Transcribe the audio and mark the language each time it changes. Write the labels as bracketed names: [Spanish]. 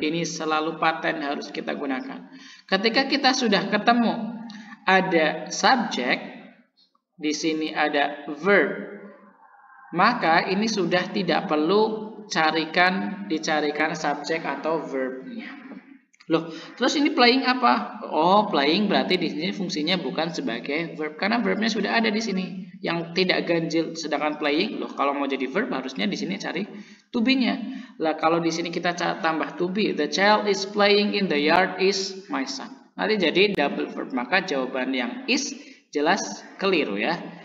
[Indonesian] Ini selalu paten harus kita gunakan. Ketika kita sudah ketemu ada subjek, di sini ada verb, maka ini sudah tidak perlu dicarikan subjek atau verbnya. Loh, terus ini playing apa? Oh, playing berarti di sini fungsinya bukan sebagai verb karena verbnya sudah ada di sini yang tidak ganjil. Sedangkan playing, loh kalau mau jadi verb harusnya di sini cari to be-nya. Lah kalau di sini kita tambah [English] to be, the child is playing in the yard is my son. [Indonesian] Nanti jadi double verb. Maka jawaban yang is jelas keliru ya.